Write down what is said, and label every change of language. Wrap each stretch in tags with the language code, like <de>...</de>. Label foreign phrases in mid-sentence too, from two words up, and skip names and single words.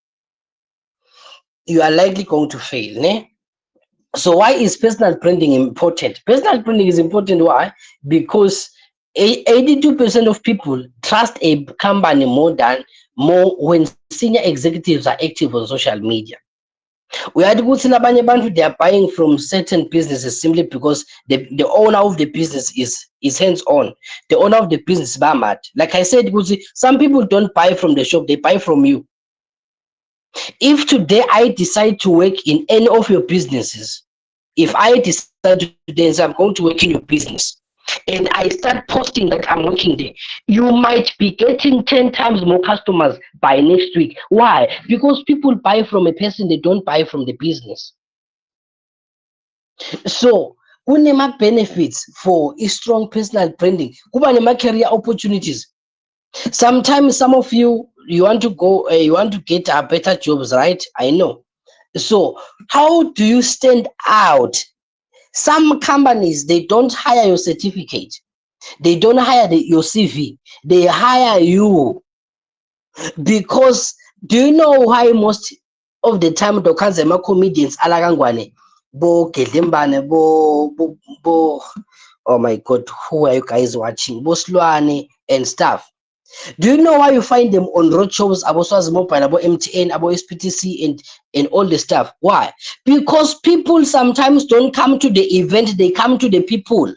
<en>You are likely going to fail. Ne? So why is personal branding important? Personal branding is important. Why? Because 82% of people trust a company more when senior executives are active on social media. We had good</en> <ss>labanye bantu,</ss> <en>they are buying from certain businesses simply because the owner of the business is hands-on. The owner of the business bamad. Like I said, some people don't buy from the shop, they buy from you. If today I decide to work in any of your businesses, if I decide today and say I'm going to work in your business, and I start posting that I'm working there, you might be getting 10 times more customers by next week. Why? Because people buy from a person, they don't buy from the business. So kunema benefits for a strong personal branding.</en> <ss>Kuba nema</ss> <en>career opportunities. Sometimes some of you want to go, you want to get better jobs, right? I know. So how do you stand out? Some companies, they don't hire your certificate. They don't hire your CV. They hire you because do you know why most of the time the kanzema comedians alakangwane bo Gedlembane bo oh my god, who are you guys watching? Bo Slwane and stuff. Do you know why you find them on road shows, abo Swazi Mobile, abo MTN, abo SPTC, and all the stuff? Why? Because people sometimes don't come to the event, they come to the people.</en>